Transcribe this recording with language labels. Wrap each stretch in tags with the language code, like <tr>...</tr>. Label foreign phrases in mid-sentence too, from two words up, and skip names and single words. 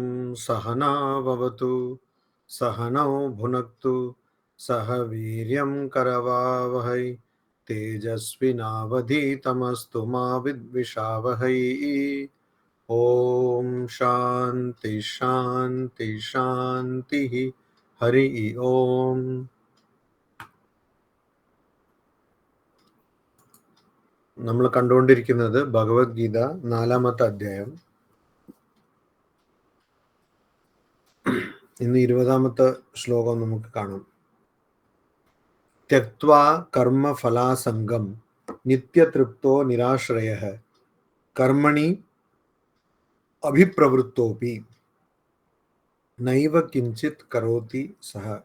<sa>सहना भवतु सहनौ भुनक्तु सह वीर्यं करवावहै तेजस्विनावधीतमस्तु मा विद्विषावहै। ओम शांति शांति शांति। हरि ओम।</sa> <ml>നമ്മൾ കണ്ടുകൊണ്ടിരിക്കുന്നത് ഭഗവത്ഗീത 4-ാമത്തെ അധ്യായം. ഇന്ന് 20-ാമത്തെ ശ്ലോകം നമുക്ക് കാണാം.</ml> <sa>ത്യക്ത്വാ കർമ്മഫലാസംഗം നിത്യതൃപ്തോ നിരാശ്രയഃ കർമ്മണി അഭിപ്രവൃത്തോപി നൈവ കിഞ്ചിത് കരോതി സഹ.</sa>